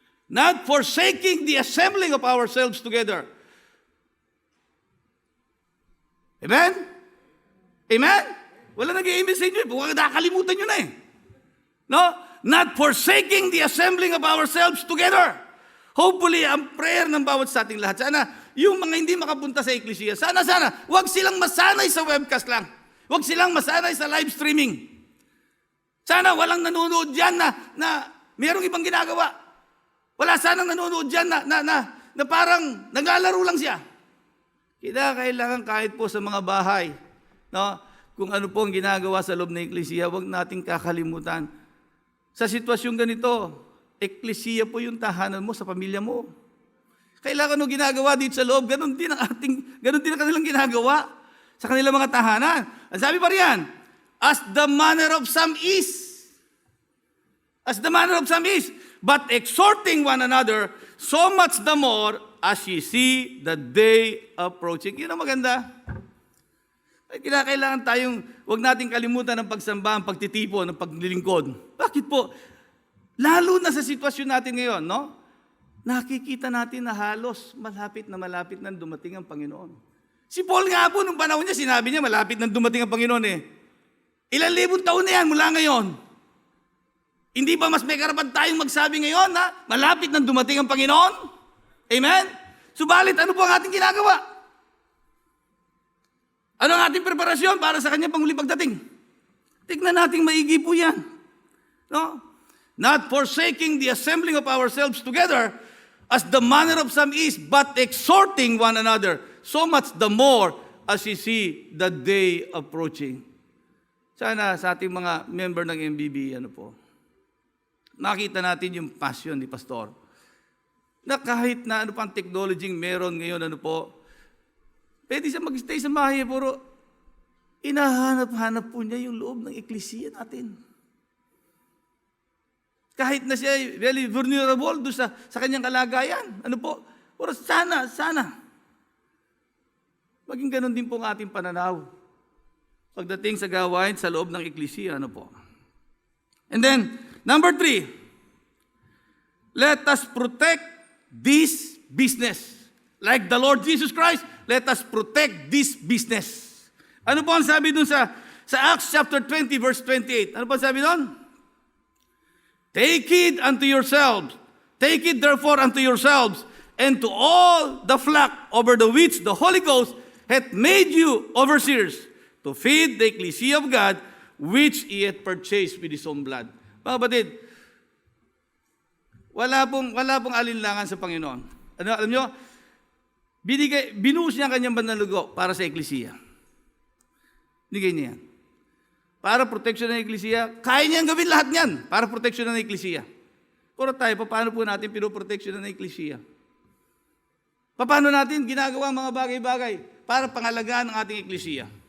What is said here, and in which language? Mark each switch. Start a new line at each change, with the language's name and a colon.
English: Not forsaking the assembling of ourselves together.
Filipino: Amen? Amen? Wala nag-i-amen sa inyo. Huwag nakakalimutan nyo na eh. No?
English: Not forsaking the assembling of ourselves together.
Filipino: Hopefully, ang prayer ng bawat sa ating lahat, sana yung mga hindi makapunta sa eklesiya, sana, huwag silang masanay sa webcast lang. Huwag silang masanay sa live streaming. Sana walang nanonood dyan na mayroong ibang ginagawa. Wala sanang nanonood dyan na parang naglalaro lang siya. Kailangan kahit po sa mga bahay, no, kung ano po ang ginagawa sa loob ng eklesiya, huwag nating kakalimutan. Sa sitwasyong ganito, eklesiya po yung tahanan mo sa pamilya mo. Kailangan nung ginagawa dito sa loob, ganun din ang kanilang ginagawa sa kanilang mga tahanan. Ang sabi pa riyan,
English: as the manner of some is. As the manner of some is. But exhorting one another, so much the more as ye see the day approaching.
Filipino: Yun ang maganda. Kailangan tayong, huwag nating kalimutan ang pagsamba, ang pagtitipon, ang paglilingkod. Bakit po? Lalo na sa sitwasyon natin ngayon, no? Nakikita natin na halos malapit na dumating ang Panginoon. Si Paul nga po, nung panahon niya, sinabi niya, malapit na dumating ang Panginoon eh. Ilang libong taon na yan mula ngayon. Hindi ba mas may karapat tayong magsabi ngayon na malapit na dumating ang Panginoon? Amen? Subalit, ano po ang ating ginagawa? Ano ang ating preparasyon para sa kanyang panguling pagdating? Tignan natin maigi po yan. No?
English: Not forsaking the assembling of ourselves together, as the manner of some is, but exhorting one another, so much the more as you see the day approaching.
Filipino: Sana sa ating mga member ng MBB, nakita natin yung passion ni Pastor. Na kahit na pang technology meron ngayon, pwede siya mag-stay sa bahay, pero inahanap-hanap po niya yung loob ng eklesiya natin. Kahit na siya very vulnerable doon sa kanyang kalagayan. Pero sana, maging ganun din po ang ating pananaw. Pagdating sa gawain sa loob ng Eklesiya, ano po?
English: And then, number 3, let us protect this business. Like the Lord Jesus Christ, let us protect this business.
Filipino: Ano po ang sabi dun sa Acts chapter 20, verse 28? Ano po ang sabi dun?
English: Take it unto yourselves. Take it therefore unto yourselves, and to all the flock over the which the Holy Ghost hath made you overseers, to feed the ecclesia of God, which he hath purchased with his own blood.
Filipino: Mga kapatid, wala pong alinlangan sa Panginoon. Ano, alam nyo, binuhos niya ang kanyang banal na dugo para sa eklesiya. Binigay niya yan. Para protection ng eklesiya, kaya niyang gawin lahat niyan para protection ng eklesiya. Pero tayo, paano po natin pinoprotection ng eklesiya? Paano natin ginagawa ang mga bagay-bagay para pangalagaan ang ating eklesiya?